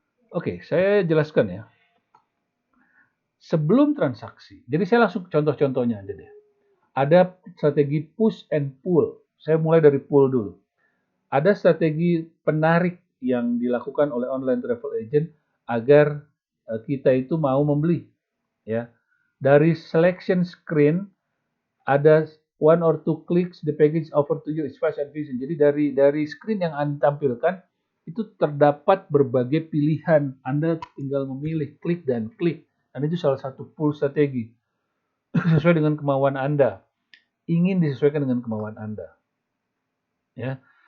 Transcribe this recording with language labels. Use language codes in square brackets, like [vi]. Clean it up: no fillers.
[id] Oke, saya jelaskan ya. Sebelum transaksi, jadi saya langsung contoh-contohnya aja deh. Ada strategi push and pull. Saya mulai dari pull dulu. Ada strategi penarik yang dilakukan oleh online travel agent agar kita itu mau membeli, ya. Dari selection screen ada [en] one or two clicks the package offer to you is fast and efficient. [id] Jadi dari screen yang Anda tampilkan itu terdapat berbagai pilihan. Anda tinggal memilih klik dan klik. Dan itu salah satu pull strategi sesuai dengan kemauan Anda. Ingin disesuaikan dengan kemauan Anda. Ya.